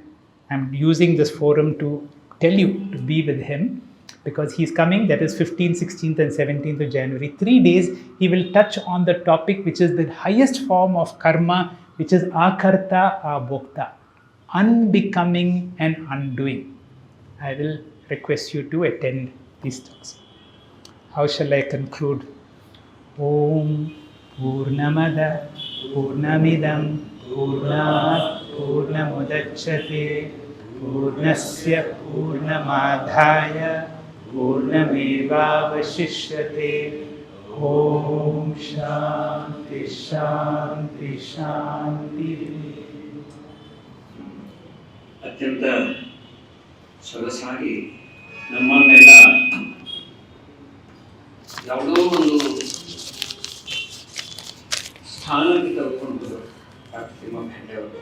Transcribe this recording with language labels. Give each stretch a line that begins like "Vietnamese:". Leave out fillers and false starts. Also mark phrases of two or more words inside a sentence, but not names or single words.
English: I'm using this forum to tell you to be with him because he's coming, that is 15th, 16th and 17th of January. 3 days, he will touch on the topic which is the highest form of karma, which is
Sanskrit: अकर्ता अभोक्ता,
English: unbecoming and undoing. I will request you to attend these talks. How shall I conclude?
Sanskrit: ओम् पूर्णमद पूर्णमिदम् पूर्णात् पूर्णमुदच्यते पूर्णस्य पूर्णमादाय पूर्णमेवावशिष्यते. ओम् शान्ति शान्ति शान्ति.
Kannada: ಅತ್ಯಂತ ಸೊಗಸಾಗಿ ನಮ್ಮನ್ನೆಲ್ಲ ಯಾವುದೋ ಒಂದು ಸ್ಥಾನಕ್ಕೆ ತಗೊಂಡು ಡಾಕ್ಟರ್ ತಿಮ್ಮಪ್ಪ ಹೆಗ್ಡೆ ಅವರು.